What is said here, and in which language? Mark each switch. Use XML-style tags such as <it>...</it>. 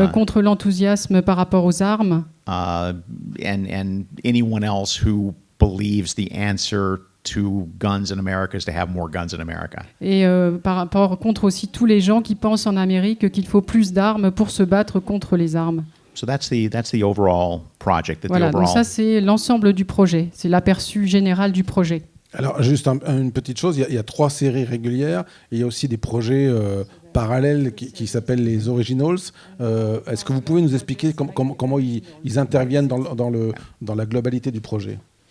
<fr>contre l'enthousiasme par rapport aux armes,</fr> <en>and anyone else who believes the answer to guns in America is to have more guns in America.</en> <fr>et par rapport contre aussi tous les gens qui pensent en Amérique qu'il faut plus d'armes pour se battre contre les armes.</fr> <en>So that's the overall project.</en> <fr>Voilà, donc ça c'est l'ensemble du projet, c'est l'aperçu général du projet. Alors, juste une petite chose, il y a 3 séries régulières, et il y a aussi des projets parallèles qui s'appellent les Originals. Est-ce que vous pouvez nous expliquer comment ils interviennent dans la globalité du projet ?</fr>